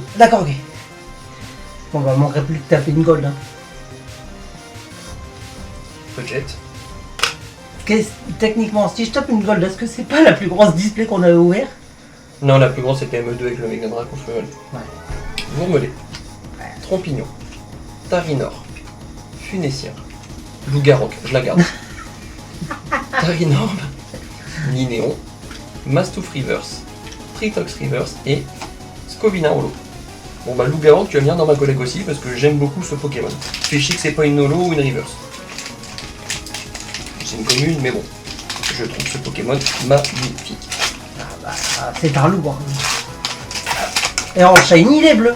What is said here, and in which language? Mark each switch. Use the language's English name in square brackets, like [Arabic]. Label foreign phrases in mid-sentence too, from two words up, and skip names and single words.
[French] D'accord, ok. Bon, bah, il manquerait plus que taper une gold. Hein. Peut-être. Techniquement, si je tape une gold, est-ce que c'est pas la plus grosse display qu'on a ouvert? Non, la plus grosse c'était ME2 avec le Mega Draco Fuel. Ouais. Gourmelet. Trompignon. Tarinor. Funessien. Loup-Garroc, je la garde. Tarinor. Linéon. Mastouf Reverse. Tritox Reverse et Scovina Holo. Bon bah Loup-Garroc, tu vas venir dans ma collègue aussi parce que j'aime beaucoup ce Pokémon. Fais chier que c'est pas une Holo ou une Reverse. C'est une commune, mais bon. Je trouve ce Pokémon magnifique. Ah bah, c'est un loup. Hein. Et en shiny, il est bleu.